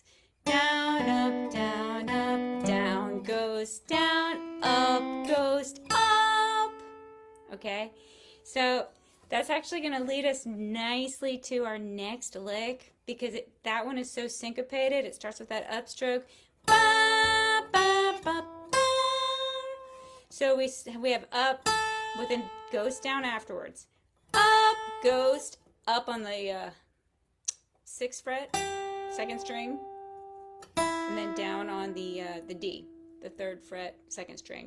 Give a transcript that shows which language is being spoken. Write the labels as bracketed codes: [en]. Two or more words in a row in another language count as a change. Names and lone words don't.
[en] Down, up, down goes down, up goes up. Okay, so that's actually going to lead us nicely to our next lick, because that one is so syncopated. It starts with that upstroke. Ba, ba, ba, ba. So we have up with a ghost down afterwards. Up, ghost, up on the 6th fret, 2nd string, and then down on the D, the 3rd fret, 2nd string.